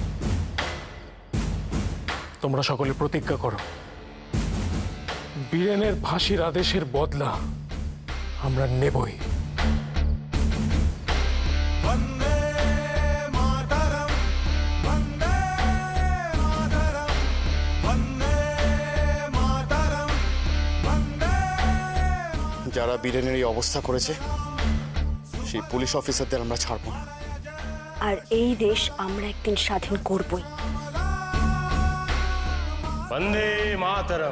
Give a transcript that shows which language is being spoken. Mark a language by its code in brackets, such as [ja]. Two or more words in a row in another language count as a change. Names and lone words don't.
[bn] তোমরা সকলে প্রতিজ্ঞা করো, বীরেনের ফাঁসির আদেশের বদলা আমরা নেবই। [sa] वंदे मातरम, वंदे मातरम, वंदे मातरम, वंदे। [bn] যারা বীরেনের এই অবস্থা করেছে সেই পুলিশ অফিসারদের আমরা ছাড়বো না। আর এই দেশ আমরা একদিন স্বাধীন করবই। [sa] বন্দে মাতরম।